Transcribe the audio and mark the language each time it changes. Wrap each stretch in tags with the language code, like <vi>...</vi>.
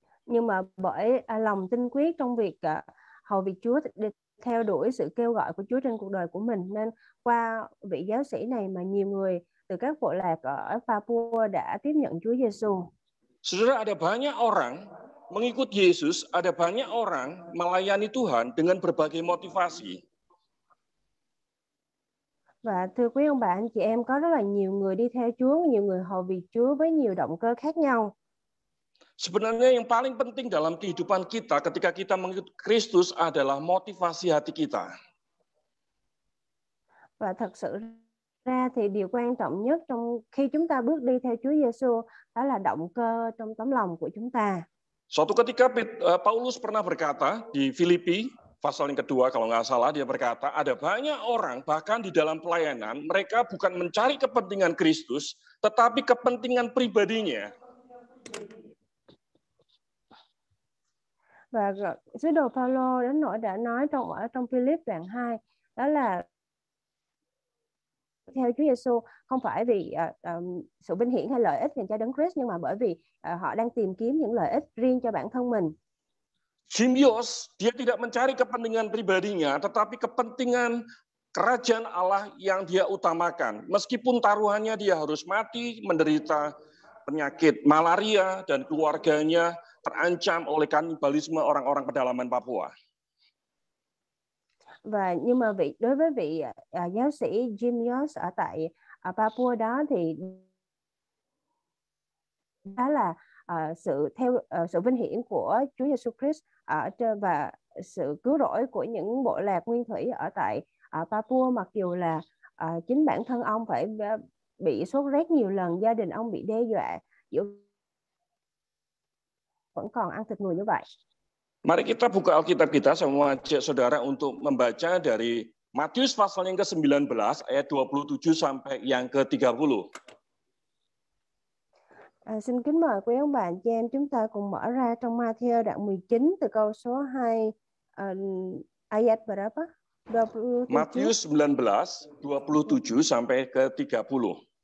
<vi>Nhưng mà bởi lòng tinh quyết trong việc hầu việc Chúa, để theo đuổi sự kêu gọi của Chúa trên cuộc đời của mình, nên qua vị giáo sĩ này mà nhiều người từ các bộ lạc ở Papua đã tiếp nhận Chúa Giêsu.</vi> <id>Saudara, ada banyak orang mengikut Yesus, ada banyak orang melayani Tuhan dengan berbagai motivasi.</id> <vi>Và thưa quý ông bà anh chị em, có rất là nhiều người đi theo Chúa, nhiều người hầu việc Chúa với nhiều động cơ khác nhau.</vi> <id>Sebenarnya yang paling penting dalam kehidupan kita ketika kita mengikut Kristus adalah motivasi hati kita.</id> <vi>Và thật sự ra thì điều quan trọng nhất trong khi chúng ta bước đi theo Chúa Giêsu đó là động cơ trong tấm lòng của chúng ta.</vi> <id>Suatu ketika Paulus pernah berkata di Filipi, pasal yang kedua kalau nggak salah, dia berkata, ada banyak orang bahkan di dalam pelayanan, mereka bukan mencari kepentingan Kristus, tetapi kepentingan pribadinya.</id> <vi>Và sứ đồ Phaolô đến nỗi đã nói trong Philip đoạn 2, đó là theo Chúa Giêsu không phải vì sự vinh hiển hay lợi ích dành cho Đấng Christ, nhưng mà bởi vì họ đang tìm kiếm những lợi ích riêng cho bản thân mình.</vi> <id>Symbiosis, dia tidak mencari kepentingan pribadinya, tetapi kepentingan kerajaan Allah yang dia utamakan. Meskipun taruhannya dia harus mati, menderita penyakit malaria, dan keluarganya terancam oleh kanibalisme orang-orang pedalaman Papua.</id> <vi>Và nhưng mà đối với vị giáo sĩ Jim Yost ở tại Papua đó thì đó là sự vinh hiển của Chúa Giêsu Christ và sự cứu rỗi của những bộ lạc nguyên thủy ở tại Papua, mặc dù là chính bản thân ông phải bị sốt rét nhiều lần, gia đình ông bị đe dọa, vẫn còn ăn thịt người như vậy.</vi> <id>Mari kita buka Alkitab kita, saya mau ajak saudara untuk membaca dari Matius pasal yang ke-19 ayat 27 sampai yang ke-30.</id> <vi>Xin kính mời quý ông bà chị em chúng ta cùng mở ra trong Ma-thi-ơ đoạn 19 từ câu số 2</vi> <id>ayat berapa? 27. Matius 19 27 sampai ke-30.</id>